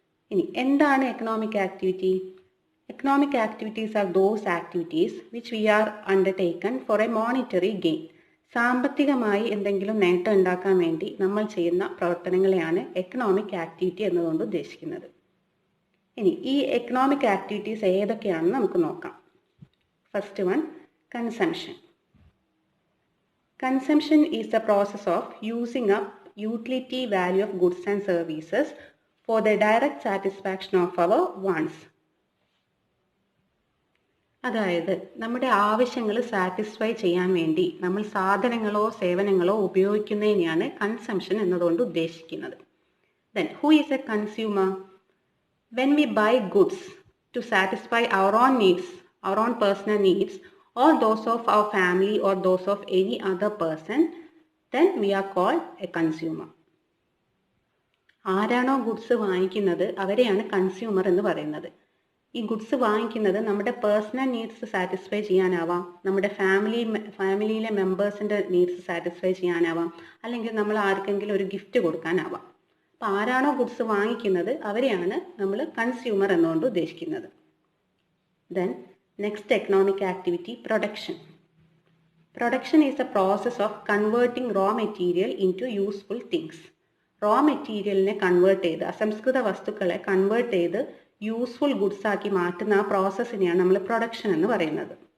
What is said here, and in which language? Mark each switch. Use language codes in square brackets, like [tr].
[ml] ഇനി എന്താണ് [en] Economic activity? Economic activities are those activities which we are undertaken for a monetary gain. [ml] സാമ്പത്തികമായി എന്തെങ്കിലും നേട്ടം ഉണ്ടാക്കാൻ വേണ്ടി നമ്മൾ ചെയ്യുന്ന പ്രവർത്തനങ്ങളെയാണ് എക്കണോമിക് ആക്ടിവിറ്റി എന്നതുകൊണ്ട് ഉദ്ദേശിക്കുന്നത്. ഇനി ഈ എക്കണോമിക് ആക്ടിവിറ്റീസ് ഏതൊക്കെയാണെന്ന് നമുക്ക് നോക്കാം. [en] First one consumption. Consumption is the process of using up utility value of goods and services for the direct satisfaction of our wants. [ml] അതായത് നമ്മുടെ ആവശ്യങ്ങൾ സാറ്റിസ്ഫൈ ചെയ്യാൻ വേണ്ടി നമ്മൾ സാധനങ്ങളോ സേവനങ്ങളോ ഉപയോഗിക്കുന്നതിനെയാണ് കൺസംഷൻ എന്നതുകൊണ്ട് ഉദ്ദേശിക്കുന്നത്. [en] Then who is a consumer? When we buy goods to satisfy our own needs, our own personal needs, or those of our family or those of any other person, then we are called a consumer. [ml] ആരാണോ goods വാങ്ങിക്കുന്നത് അവരെയാണ് consumer എന്ന് പറയുന്നത്. ഈ goods വാങ്ങിക്കുന്നത് നമ്മുടെ personal needs satisfy ചെയ്യാനാവാം, നമ്മുടെ ഫാമിലിയിലെ മെമ്പേഴ്സിൻ്റെ നീഡ്സ് സാറ്റിസ്ഫൈ ചെയ്യാനാവാം, അല്ലെങ്കിൽ നമ്മൾ ആർക്കെങ്കിലും ഒരു ഗിഫ്റ്റ് കൊടുക്കാനാവാം. അപ്പോൾ ആരാണോ ഗുഡ്സ് വാങ്ങിക്കുന്നത് അവരെയാണ് നമ്മൾ കൺസ്യൂമർ എന്നുകൊണ്ട് ഉദ്ദേശിക്കുന്നത്. [en] Then next economic activity, production. Production is the process of converting raw material into useful things. [ml] raw materialനെ convert ചെയ്ത്, അസംസ്കൃത വസ്തുക്കളെ കൺവേർട്ട് ചെയ്ത് യൂസ്ഫുൾ ഗുഡ്സ് ആക്കി മാറ്റുന്ന ആ പ്രോസസ്സിനെയാണ് നമ്മൾ പ്രൊഡക്ഷൻ എന്ന് പറയുന്നത്.